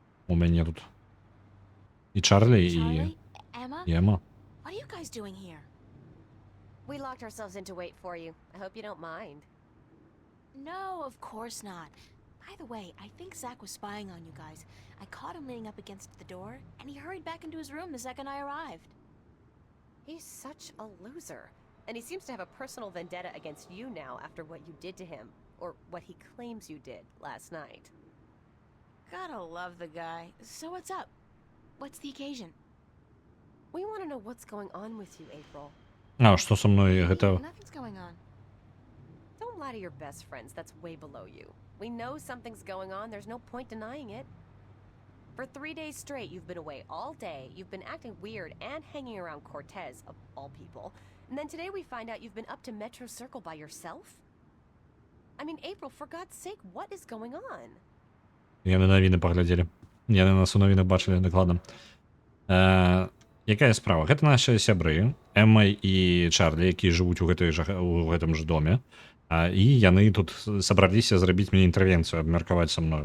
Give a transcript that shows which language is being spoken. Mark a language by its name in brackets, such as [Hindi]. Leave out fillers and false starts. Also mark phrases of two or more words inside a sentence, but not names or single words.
[Belarusian] у мяне тут. І Чарлі, і [English] Charlie? Emma? Ема. What are you guys doing here? We locked ourselves in to wait for you. I hope you don't mind. No, of course not. By the way, I think Zach was spying on you guys. I caught him leaning up against the door, and he hurried back into his room the second I arrived. He's such a loser. And he seems to have a personal vendetta against you now after what you did to him. Or what he claims you did last night. Gotta love the guy. So what's up? What's the occasion? We want to know what's going on with you, April. [Belarusian] А, што са мной [English] Maybe [Belarusian] гэта... [English] nothing's going on. Don't lie to your best friends. That's way below you. We know something's going on. There's no point denying it. For 3 days straight, you've been away all day. You've been acting weird and hanging around Cortez, of all people. And then today we find out you've been up to Metro Circle by yourself? I mean, April, for God's sake, what is going on? [Belarusian] Яны навіны паглядзелі. Яны нас у навінах бачылі дакладна. Якая справа? Гэта нашы сябры, Эмма і Чарлі, якія жывуць у гэтым жа доме. І яны тут сабраліся зрабіць мне інтэрвенцыю, абмеркаваць са мною.